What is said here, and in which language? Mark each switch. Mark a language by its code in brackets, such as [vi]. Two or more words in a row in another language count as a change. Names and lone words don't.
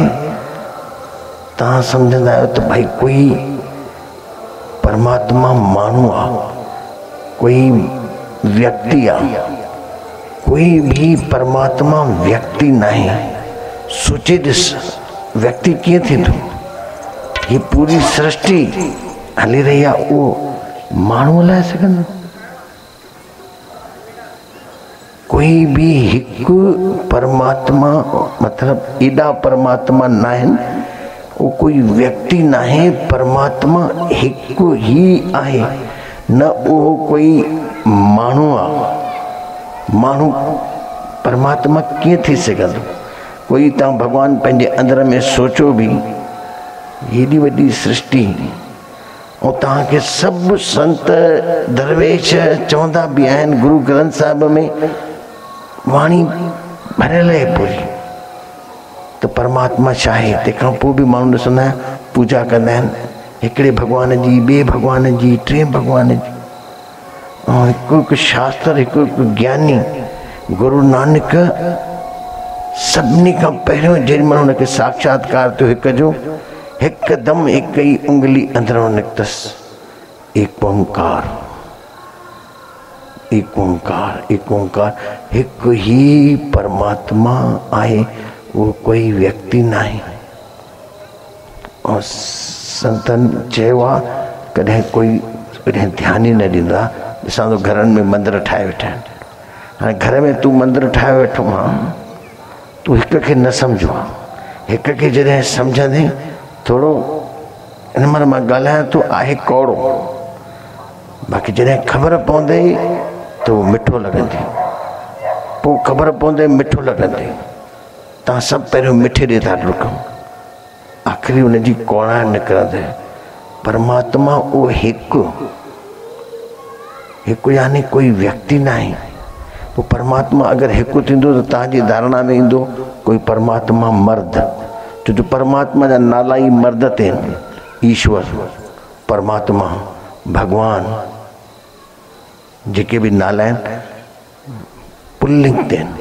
[sd] तव्हां समझंदा आहियो त भाई कोई परमात्मा माण्हू आहे, [hi] कोई व्यक्ति आ, कोई भी परमात्मा व्यक्ति नहीं। [sd] सोचे दिस व्यक्ति किए थी [hi] तो ये पूरी सृष्टि [sd] हली रही है, वो माण्हू हलाए सघंदो? कोई भी हिकु परमात्मा, मतलब एॾा परमात्मा न आहिनि, [hi] वो कोई व्यक्ति ना है। [sd] परमात्मा हिकु ही आहे, न वो कोई माण्हू आहे। माण्हू परमात्मा कीअं थी सघंदो? कोई तव्हां भगवान पंहिंजे अंदर में सोचो भी, हेॾी वॾी सृष्टि, और तव्हांखे सभु संत दरवेश चवंदा भी आहिनि, गुरु ग्रंथ साहिब में वाणी भरियल आहे पूरी। त परमात्मा छा आहे? तंहिंखां पोइ बि माण्हू ॾिसंदा आहिनि, पूजा कंदा आहिनि हिकिड़े भॻवान जी, ॿिए भॻवान जी, टे भॻवान जी। ऐं हिकु हिकु शास्त्र, हिकु हिकु ज्ञानी गुरु नानक सभिनी खां पहिरियों जेॾीमहिल हुनखे साक्षात्कार थियो हिक जो, हिकदमि हिकु ई उंगली अंदरों निकितसि, [pa] एक ओंकार, एक ओंकार, एक ओंकार। [sd] हिकु ही परमात्मा आहे, [hi] वो कोई व्यक्ति नहीं। [sd] और संतन चयो आहे, कॾहिं कोई कॾहिं ध्यान ही न ॾींदा, ॾिसां थो घरनि में मंदर ठाहे वेठा आहिनि। हाणे घर में तूं मंदर ठाहे वेठो आहे, तूं हिक खे न सम्झो आहे, हिक खे जॾहिं सम्झंदे थोरो हिन महिल मां ॻाल्हायां थो आहे कौड़ो, बाक़ी जॾहिं ख़बर पवंदे त उहो मिठो लॻंदे, पोइ ख़बर पवंदे मिठो लॻंदे। तव्हां सभु पहिरियों मिठे ॾे था डुकूं, आख़िरी हुनजी कौड़ा निकिरंदे। परमात्मा उहो हिकु हिकु यानी कोई व्यक्ति न आहे। पोइ परमात्मा अगरि हिकु थींदो त तव्हांजी धारणा में ईंदो कोई परमात्मा मर्द, छो जो परमात्मा जा नाला ई मर्द ते आहिनि। ईश्वर, परमात्मा, भगवान, जेके बि नाला आहिनि पुल्लिंग ते आहिनि।